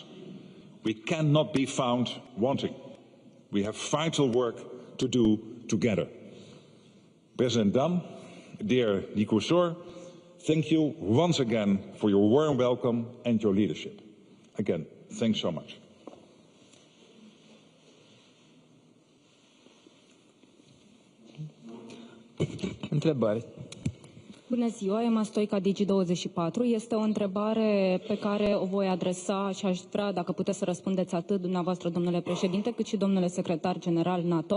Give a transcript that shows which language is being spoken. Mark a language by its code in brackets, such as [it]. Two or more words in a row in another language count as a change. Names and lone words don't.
[en] We cannot be found wanting. We have vital work to do together. President Dan, dear Nicusor, thank you once again for your warm welcome and your leadership. Again, thanks so much. [ro] Întrebări. Bună ziua, Emma Stoica, Digi24. Este o întrebare pe care o voi adresa și aș vrea, dacă puteți să răspundeți atât dumneavoastră, domnule președinte, cât și domnule secretar general NATO.